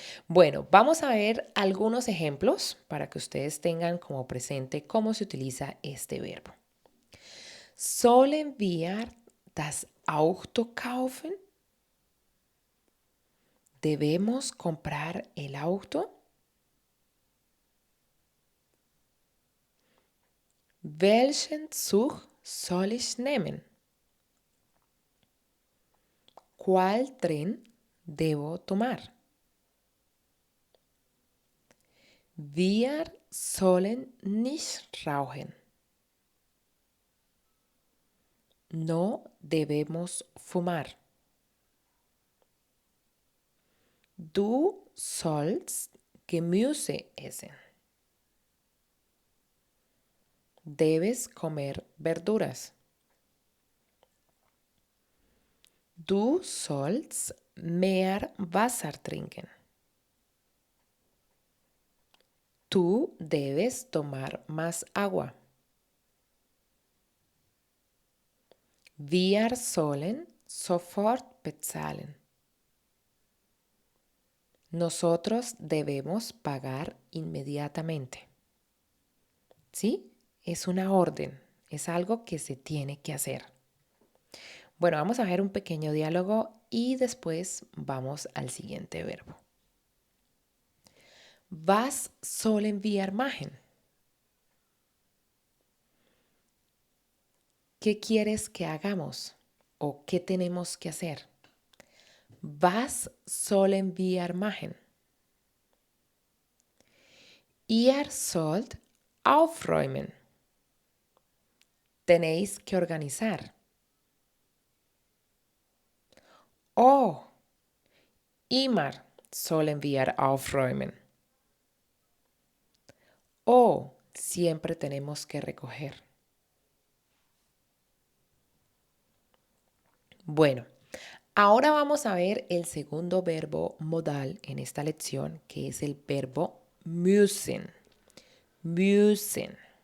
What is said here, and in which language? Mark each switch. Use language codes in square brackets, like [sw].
[es] Bueno, vamos a ver algunos ejemplos para que ustedes tengan como presente cómo se utiliza este verbo. [de] Sollen wir das Auto kaufen? [es] ¿Debemos comprar el auto? [de] Welchen Zug soll ich nehmen? [es] ¿Cuál tren debo tomar? [de] Wir sollen nicht rauchen. [es] No debemos fumar. [de] Du sollst Gemüse essen. [es] Debes comer verduras. [de] Du sollst mehr Wasser trinken. [es] Tú debes tomar más agua. [de] Wir sollen sofort bezahlen. [es] Nosotros debemos pagar inmediatamente. ¿Sí? Es una orden, es algo que se tiene que hacer. Bueno, vamos a ver un pequeño diálogo y después vamos al siguiente verbo. [de] Was sollen wir machen? [es] ¿Qué quieres que hagamos? ¿O qué tenemos que hacer? [de] Was sollen wir machen? Ihr sollt aufräumen. [es] Tenéis que organizar. [de] Oh, immer sollen wir aufräumen. [es] Oh, siempre tenemos que recoger. Bueno, ahora vamos a ver el segundo verbo modal en esta lección, que es el verbo müssen. Müssen.